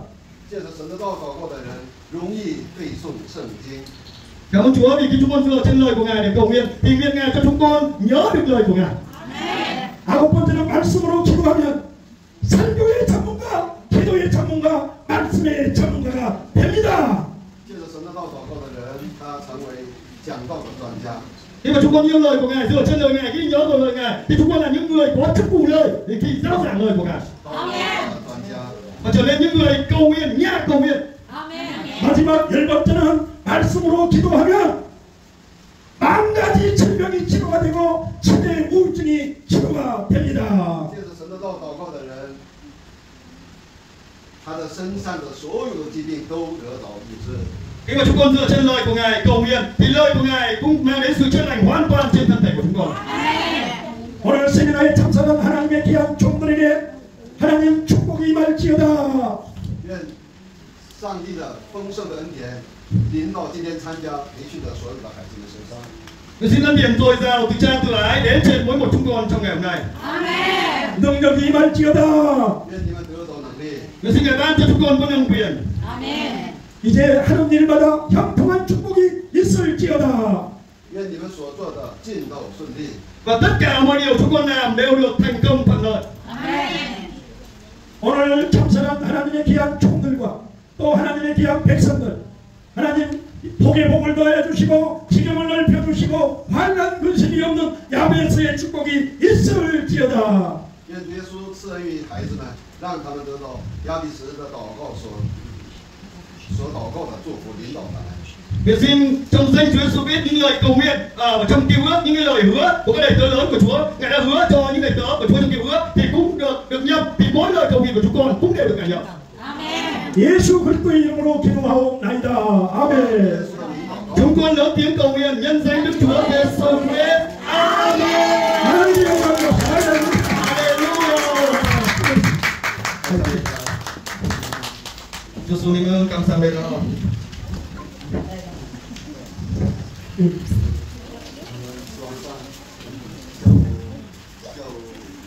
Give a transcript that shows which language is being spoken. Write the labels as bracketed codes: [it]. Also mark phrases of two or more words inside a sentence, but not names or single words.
[zh] 借着神的道祷告的人，容易背诵圣经。 [vi] Cảm ơn Chúa vì khi chúng con dựa trên lời của Ngài để cầu nguyện, thì nguyện Ngài cho chúng con nhớ được lời của Ngài. [ko] 아홉 번째는 말씀으로 기도하면 설교의 전문가, 기도의 전문가, 말씀의 전문가가 됩니다. [zh] 借着神的道祷告的人，他成为讲道的专家。 [vi] Khi mà chúng con yêu lời của Ngài, dựa trên lời Ngài, ghi nhớ vào lời Ngài, thì chúng con là những người có chức vụ lời để khi giáo giảng lời của Ngài. [zh] 道的专家。 [vi] Và trở nên những người cầu nguyện, nhà cầu nguyện. [ko] 마지막 열 번째는 말씀으로 기도하면 만 가지 질병이 치료가 되고 치매 우울증이 치료가 됩니다. [zh] 借着神的道祷告的人，他的身上的所有的疾病都得到医治。 [vi] Khi mà chúng con dựa trên lời của Ngài cầu nguyện, thì lời của Ngài cũng mang đến sự chữa lành hoàn toàn trên thân thể của chúng con. [ko] 오늘 세미나에 참석한 하나님의 귀한 종들에게 하나님 축복이 임할지어다. [zh] 愿上帝的丰盛的恩典临到今天参加培训的所有的孩子们身上。 [vi] Nguyện xin ân điển dồi dào từ cha từ ái đến trên mỗi một chúng con trong ngày hôm nay. [ko] 능력이 임할지어다. [zh] 愿你们得到能力。 [vi] Nguyện xin Ngài ban cho chúng con có năng quyền. [ko] 이제 하는 일마다 형통한 축복이 있을지어다. [zh] 愿你们所做的尽都顺利。 [vi] Và tất cả mọi điều chúng con làm đều được thành công thuận lợi. [ko] 오늘 참선한 하나님의 귀한 종들과 또 하나님의 귀한 백성들, 하나님 복의 복을 더해 주시고 지경을 넓혀 주시고 환난 근심이 없는 야베스의 축복이 있을지어다. [zh] 愿主耶稣赐恩于孩子们，让他们得到亚比斯的祷告所祷告的祝福领导他们。 [vi] Nguyện xin trong danh Chúa Giêsu biết những lời cầu nguyện và trong cứu ước, những cái lời hứa của các đầy tớ lớn của Chúa, Ngài đã hứa cho những đầy tớ của Chúa trong cứu ước thì cũng được nhận, thì mỗi lời cầu nguyện của chúng con cũng đều được Ngài nhận. [ko] 예수 그리스도의 이름으로 기도하옵나이다. 아멘. [vi] Chúng con lớn tiếng cầu nguyện nhân danh Đức Chúa Giêsu Christ. Amen. [ko] 할렐루야. 예수님은 감사합니다. [zh] 往上，